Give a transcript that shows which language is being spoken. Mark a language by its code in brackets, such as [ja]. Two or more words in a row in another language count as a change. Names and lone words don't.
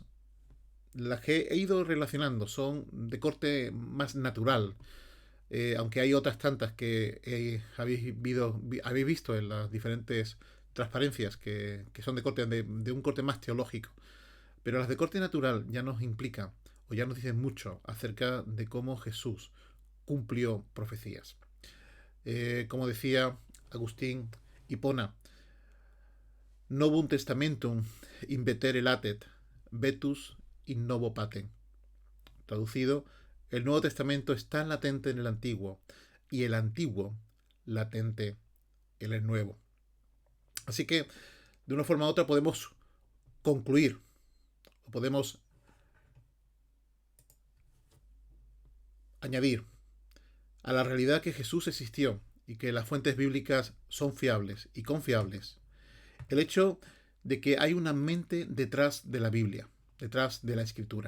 [es] Las que he ido relacionando son de corte más natural, aunque hay otras tantas que habéis visto en las diferentes transparencias que son de un corte más teológico. Pero las de corte natural ya nos implican o ya nos dicen mucho acerca de cómo Jesús cumplió profecías. Como decía Agustín Hipona, [la] novum testamentum invetere latet, vetus in novo patem. [es] Traducido, el Nuevo Testamento está latente en el Antiguo y el Antiguo latente en el Nuevo. Así que, de una forma u otra, podemos concluir o podemos añadir a la realidad que Jesús existió y que las fuentes bíblicas son fiables y confiables, el hecho de que hay una mente detrás de la Biblia, detrás de la Escritura.